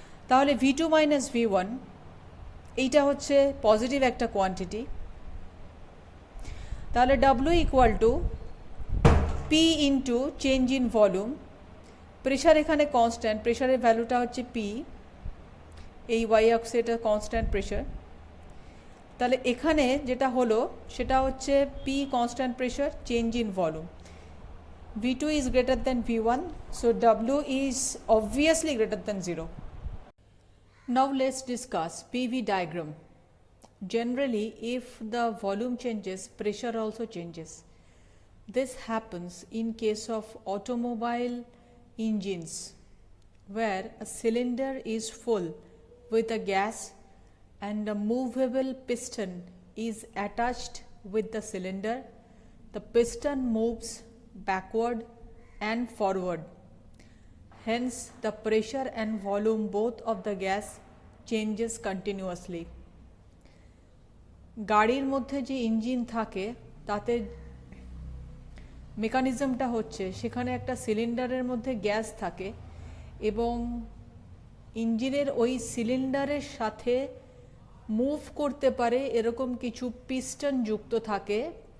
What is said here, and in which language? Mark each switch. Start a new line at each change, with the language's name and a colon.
Bangla: তাহলে V2 minus V1 এইটা হচ্ছে পজিটিভ একটা কোয়ান্টিটি। তাহলে W equal to P into change in volume, pressure এখানে কনস্ট্যান্ট, প্রেশারের ভ্যালুটা হচ্ছে P, এই ওয়াই অক্ষে এটা কনস্ট্যান্ট প্রেশার। তাহলে এখানে যেটা হলো সেটা হচ্ছে P constant pressure, change in volume,
English: V2 is greater than V1, so W is obviously greater than 0. Now let's discuss PV diagram. Generally, if the volume changes, pressure also changes. This happens in case of automobile engines where a cylinder is full with a gas and a movable piston is attached with the cylinder. The piston moves backward and forward. Hence, the pressure and volume both of the gas changes continuously.
Bangla: গাড়ির মধ্যে যে engine থাকে তাতে মেকানিজমটা হচ্ছে, সেখানে একটা সিলিন্ডারের মধ্যে গ্যাস থাকে এবং ইঞ্জিনের ওই সিলিন্ডারের সাথে মুভ করতে পারে এরকম কিছু পিস্টন যুক্ত থাকে।